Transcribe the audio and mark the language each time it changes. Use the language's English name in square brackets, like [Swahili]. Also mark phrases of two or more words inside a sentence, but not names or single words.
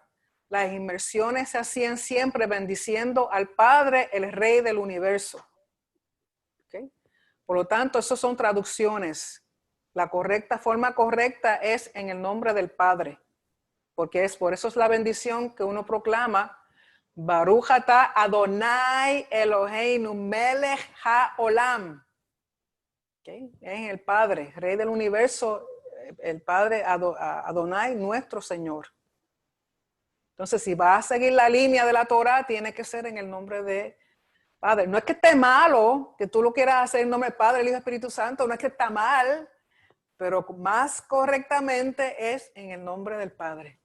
[Spanish] Las inmersiones se hacían siempre bendiciendo al Padre, el Rey del universo. ¿Okay? Por lo tanto, esas son traducciones. La forma correcta es en el nombre del Padre, porque por eso es la bendición que uno proclama. [Hebrew] ברוך אתה אדני אלהינו מלך העולם. [Spanish] ¿Okay? Es el Padre, Rey del universo, el Padre Adonai, nuestro Señor. Entonces, si vas a seguir la línea de la Torah, tiene que ser en el nombre de Padre. No es que esté malo, que tú lo quieras hacer en nombre del Padre, el Hijo y el Espíritu Santo, no es que está mal, pero más correctamente es en el nombre del Padre.